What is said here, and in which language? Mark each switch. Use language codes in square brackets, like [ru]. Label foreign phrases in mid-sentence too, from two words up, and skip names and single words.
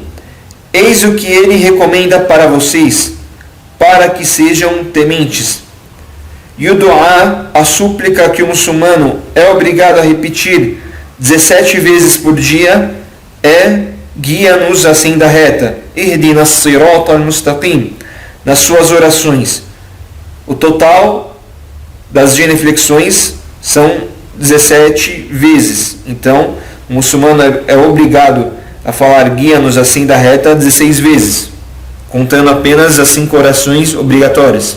[pt] Eis o que ele recomenda para vocês, para que sejam tementes. E o du'a, a súplica que o muçulmano é obrigado a repetir 17 vezes por dia, é: guia-nos à senda reta, [ar] اهدنا الصراط المستقيم, [pt] nas suas orações. O total das genuflexões são 17 vezes. Então, o muçulmano é obrigado a falar guia-nos à senda reta 16 vezes, contando apenas as 5 orações obrigatórias.